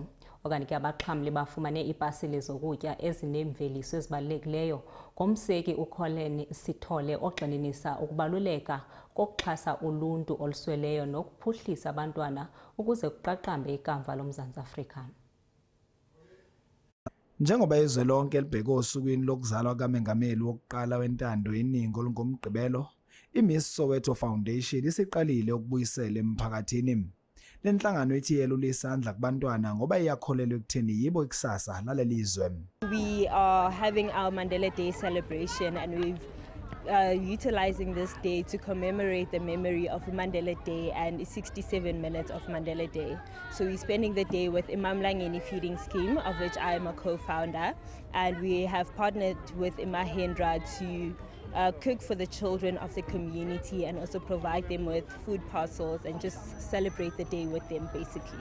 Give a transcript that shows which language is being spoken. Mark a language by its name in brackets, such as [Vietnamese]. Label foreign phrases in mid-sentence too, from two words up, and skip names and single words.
[Xhosa] Okanye ke abaxhamli bafumane iipasile zokutya ezinemveliso ezibalulekileyo ngomseki uColin Sithole ogxininisa ukubaluleka kokuxhasa uluntu olusweleyo nokuphuhlisa abantwana ukuze kuqaqambe ikamva loMzantsi Afrika. [Zulu] Njengoba izwe lonke libheke osukwini lokuzalwa kaMengameli wokuqala wentando yeningi olungomgqibelo, iMiss Soweto Foundation isiqalile ukubuyisela emphakathini. Le nhlangano ithi yelula isandla kubantwana ngoba iyakholelwa ekutheni yibo ikusasa lalelizwe. [English] We are having our Mandela Day celebration and we've utilizing this day to commemorate the memory of Mandela Day and 67 minutes of Mandela Day. So we're spending the day with Imamlangeni Feeding Scheme, of which I am a co-founder, and we have partnered with Mahindra to cook for the children of the community and also provide them with food parcels and just celebrate the day with them basically.